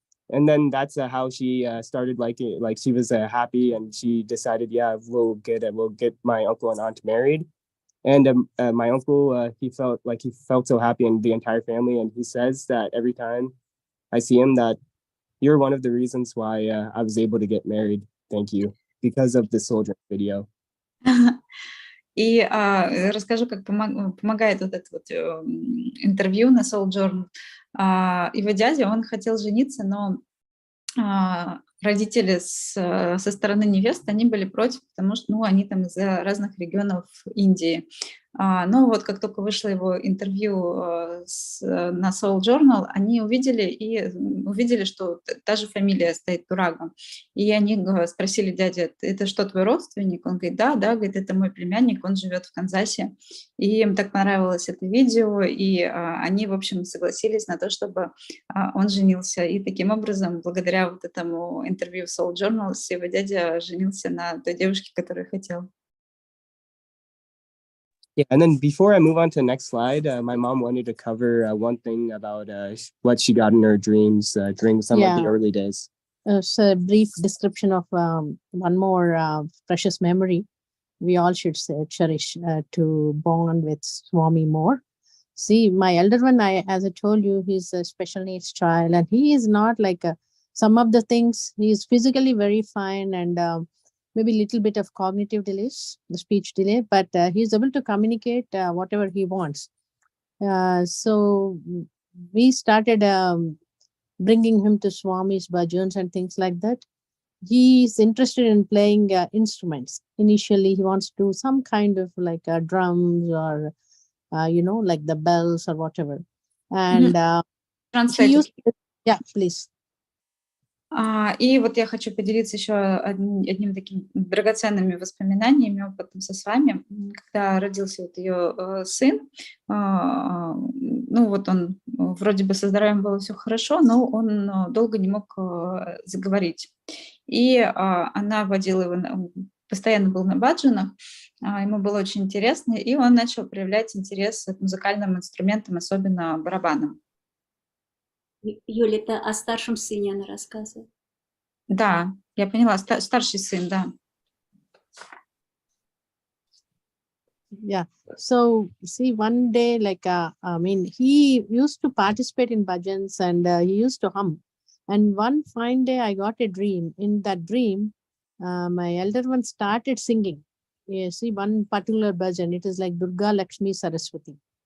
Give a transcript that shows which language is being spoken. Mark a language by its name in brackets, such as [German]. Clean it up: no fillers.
[English] And then that's how she started liking it. Like she was happy, and she decided, yeah, we'll get my uncle and aunt married. And my uncle, he felt so happy, and the entire family. And he says that every time I see him, that you're one of the reasons why I was able to get married. Thank you, because of the soldier video. [Russian] И расскажу, как помогает вот это вот интервью на Soul Journal. Его дядя, он хотел жениться, но родители со стороны невесты, они были против, потому что, ну, они там из разных регионов Индии. Но вот как только вышло его интервью на Soul Journal, они увидели, что та же фамилия стоит Турага. И они спросили дядя, это что, твой родственник? Он говорит, да, говорит, это мой племянник, он живет в Канзасе. И им так понравилось это видео, и они, в общем, согласились на то, чтобы он женился. И таким образом, благодаря вот этому интервью в Soul Journal, его дядя женился на той девушке, которую хотел. [English] Yeah, and then before I move on to the next slide, my mom wanted to cover one thing about what she got in her dreams during some of the early days. It's a brief description of one more precious memory we all should cherish to bond with Swami more. See, my elder one, as I told you, he's a special needs child, and he is not like some of the things. He is physically very fine, and maybe a little bit of cognitive delays, the speech delay, but he's able to communicate whatever he wants. So we started bringing him to Swami's bhajans and things like that. He's interested in playing instruments. Initially, he wants to do some kind of like drums or, like the bells or whatever. And yeah, please. [Russian] И вот я хочу поделиться еще одним таким драгоценными воспоминаниями, опытом с вами. Когда родился вот ее сын, ну вот он вроде бы со здоровьем было все хорошо, но он долго не мог заговорить. И она водила его, постоянно был на баджанах, ему было очень интересно, и он начал проявлять интерес к музыкальным инструментам, особенно барабанам. Юля, это о старшем сыне она рассказывает. Да, я поняла, старший сын, да. Yeah. [English] So see, one day, like, he used to participate in bhajans and he used to hum. And one fine day, I got a dream. In that dream, my elder one started singing. You see, one particular bhajan, it is like Durga, Lakshmi, Saraswati.